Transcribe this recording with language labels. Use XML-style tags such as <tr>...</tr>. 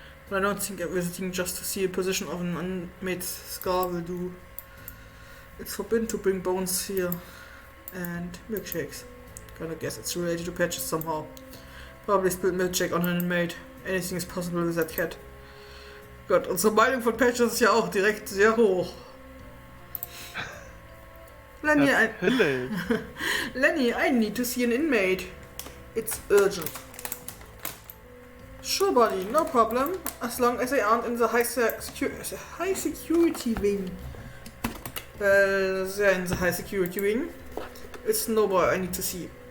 <en>But I don't think visiting just to see a position of an inmate's skull will do. It's forbidden to bring bones here. And milkshakes. Gotta guess it's related to Patches somehow. Probably spilled milkshake on an inmate. Anything is possible with that cat.</en> <de>Gott, unsere Meinung von Patches ist ja auch direkt sehr hoch.</de> <en>Lenny, Lenny, I need to see an inmate. It's urgent. Sure, buddy, no problem. As long as they aren't in the high security wing. They're in the high security wing. It's Snowball I need to see.</en>